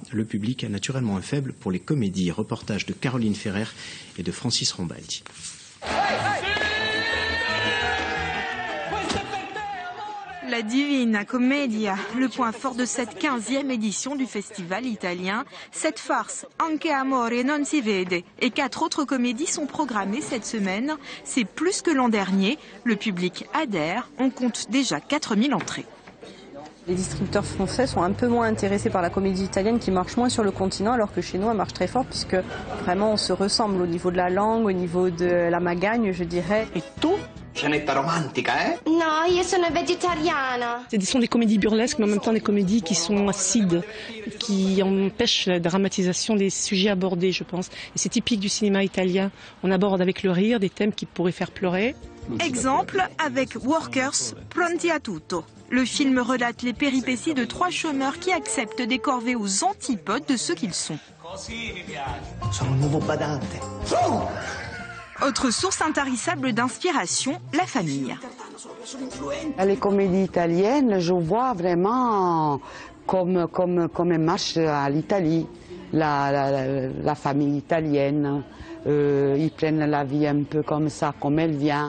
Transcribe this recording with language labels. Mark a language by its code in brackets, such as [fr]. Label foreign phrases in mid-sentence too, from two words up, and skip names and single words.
[fr] Le public a naturellement un faible pour les comédies. Reportage de Caroline Ferrer et de Francis Rombaldi. La Divina Commedia, le point fort de cette 15e édition du festival italien. Cette farce, Anche amore non si vede, et 4 autres comédies sont programmées cette semaine. C'est plus que l'an dernier. Le public adhère. On compte déjà 4000 entrées. Les distributeurs français sont un peu moins intéressés par la comédie italienne qui marche moins sur le continent, alors que chez nous, elle marche très fort puisque vraiment on se ressemble au niveau de la langue, au niveau de la magagne, je dirais. Et tout. [it] Scenetta romantica, eh? No, io sono vegetariana. [fr] Ce sont des comédies burlesques, mais en même temps des comédies qui sont acides, qui empêchent la dramatisation des sujets abordés, je pense. Et c'est typique du cinéma italien. On aborde avec le rire des thèmes qui pourraient faire pleurer. Exemple avec Workers, Pronti a tutto. Le film relate les péripéties de 3 chômeurs qui acceptent des corvées aux antipodes de ceux qu'ils sont. [it] Sono un nuovo badante. [fr] Autre source intarissable d'inspiration, la famille. Les comédies italiennes, je vois vraiment comme elles marchent à l'Italie, la famille italienne. Ils prennent la vie un peu comme ça, comme elle vient.